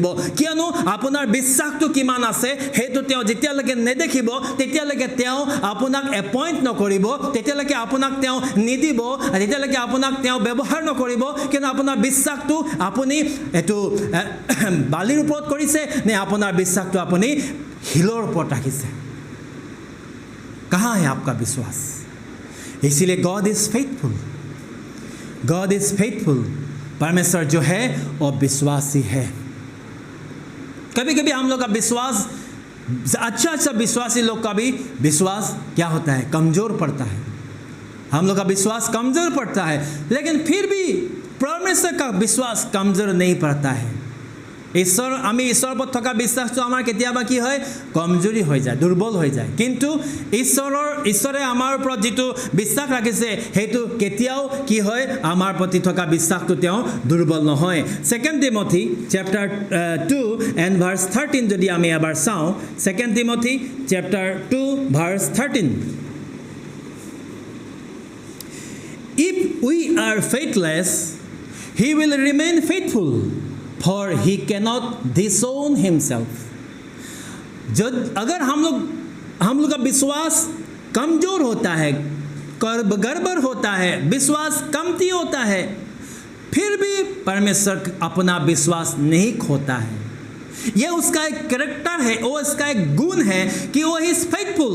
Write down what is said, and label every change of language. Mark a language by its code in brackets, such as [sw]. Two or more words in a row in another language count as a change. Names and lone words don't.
[as] কিয়নো আপোনাৰ বিশ্বাসটো কিমান আছে সেইটো তেওঁ যেতিয়ালৈকে নেদেখিব, তেতিয়ালৈকে তেওঁ আপোনাক এপইণ্ট নকৰিব, তেতিয়ালৈকে আপোনাক তেওঁ নিদিব, তেতিয়ালৈকে আপোনাক তেওঁ ব্যৱহাৰ নকৰিব। কিয়নো আপোনাৰ বিশ্বাসটো আপুনি এইটো বালিৰ ওপৰত কৰিছে নে আপোনাৰ বিশ্বাসটো আপুনি শিলৰ ওপৰত ৰাখিছে? [hi] कहाँ है आपका विश्वास? इसीलिए [en] God is faithful, God is faithful. [hi] परमेश्वर जो है वो विश्वासी है। कभी कभी हम लोग का विश्वास, अच्छा विश्वासी लोग का भी विश्वास क्या होता है, कमज़ोर पड़ता है। हम लोग का विश्वास कमज़ोर पड़ता है, लेकिन फिर भी परमेश्वर का विश्वास कमज़ोर नहीं पड़ता है। [as] আমি ঈশ্বৰৰ ওপৰত থকা বিশ্বাসটো আমাৰ কেতিয়াবা কি হয়, কমজোৰি হৈ যায়, দুৰ্বল হৈ যায়। কিন্তু ঈশ্বৰে আমাৰ ওপৰত যিটো বিশ্বাস ৰাখিছে সেইটো কেতিয়াও কি হয়, আমাৰ প্ৰতি থকা বিশ্বাসটো তেওঁ দুৰ্বল নহয়। 2 টিমথী [en] chapter 2 and verse 13 [as] যদি আমি এবাৰ চাওঁ, 2 টিমথী [en] chapter 2 verse 13, if we are faithless, he will remain faithful, for he cannot disown himself. [hi] जब अगर हम लोग का विश्वास कमज़ोर होता है, गड़बड़ होता है, विश्वास कमती होता है, फिर भी परमेश्वर अपना विश्वास नहीं खोता है। ये उसका एक कैरेक्टर है, वो इसका एक गुण है कि वो [en] is faithful.